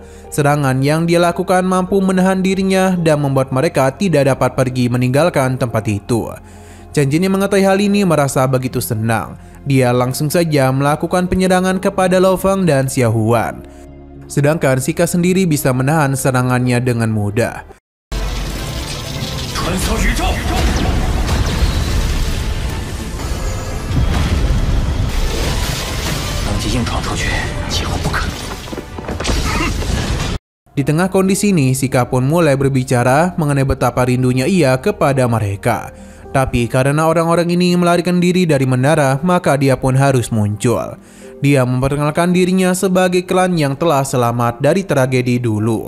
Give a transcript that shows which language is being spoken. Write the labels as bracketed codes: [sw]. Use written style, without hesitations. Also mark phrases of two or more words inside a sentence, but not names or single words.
[id] Serangan yang dia lakukan mampu menahan dirinya dan membuat mereka tidak dapat pergi meninggalkan tempat itu. Chan Jin yang mengetahui hal ini merasa begitu senang. Dia langsung saja melakukan penyerangan kepada Lao Fang dan Xiao Huan. Sedangkan Shika sendiri bisa menahan serangannya dengan mudah. [zh] 穿梭宇宙，能急硬闯出去，几乎不可能。 [id] Di tengah kondisi ini, Shika pun mulai berbicara mengenai betapa rindunya ia kepada mereka. Tapi karena orang-orang ini melarikan diri dari menara, maka dia pun harus muncul. Dia memperkenalkan dirinya sebagai klan yang telah selamat dari tragedi dulu.